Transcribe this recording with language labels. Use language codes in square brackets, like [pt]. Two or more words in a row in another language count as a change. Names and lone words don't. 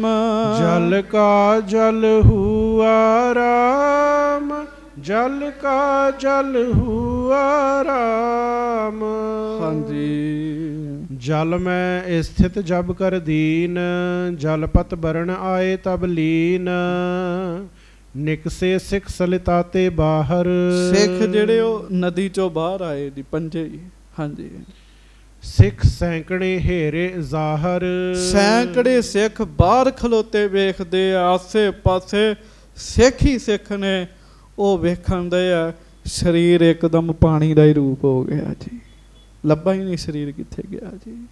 [hi] जल का जल हुआ राम, जल का जल हुआ राम। हाँ जी। [bra] जल में स्थित जब कर दीन, जलपत बरण आए तब लीन, निकसे सिख सलिताते बाहर। [pa] सिख ਜਿਹੜੇ ਉਹ ਨਦੀ ਚੋਂ ਬਾਹਰ ਆਏ ਜੀ ਪੰਜੇ ਹੀ। ਹਾਂਜੀ ਸਿੱਖ ਸੈਂਕੜੇ ਹੇਰੇ ਜ਼ਾਹਰ, ਸੈਂਕੜੇ ਸਿੱਖ ਬਾਹਰ ਖਲੋਤੇ ਵੇਖਦੇ ਆਸੇ ਪਾਸੇ ਸਿੱਖ ਹੀ ਸਿੱਖ ਨੇ। ਉਹ ਵੇਖਣ ਦੇ ਆ ਸਰੀਰ ਇੱਕਦਮ ਪਾਣੀ ਦਾ ਹੀ ਰੂਪ ਹੋ ਗਿਆ ਜੀ, ਲੱਭਾ ਹੀ ਨਹੀਂ ਸਰੀਰ ਕਿੱਥੇ ਗਿਆ ਜੀ।